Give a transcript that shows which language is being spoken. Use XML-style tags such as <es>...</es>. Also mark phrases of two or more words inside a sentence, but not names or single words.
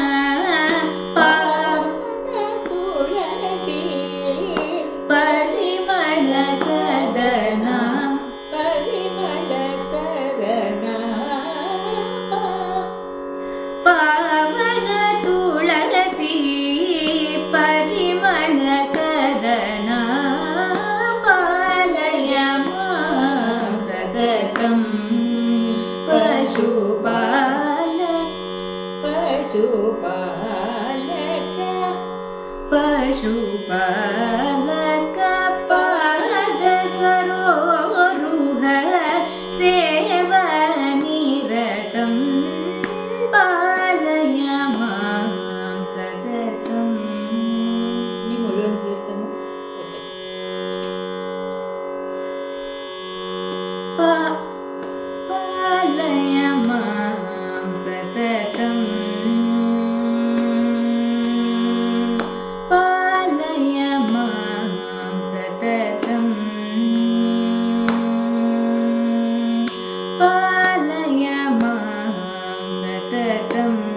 <sa>पावन तुलसी परिमल सदना परिमल सदना पावन तुलसी परिमल सदना पालय मां सततं पशुपालक पशुपालक पशुपालक पाद सरोरुह सेवनिरतं पालय मां सततं</sa> <kn>ನೀ ಮುಳುವನ್ ಕೀರ್ತನೆ ಓಕೆ</kn> <sa>पालय मां सततं पालय मां सततं पालय मां सततं</sa>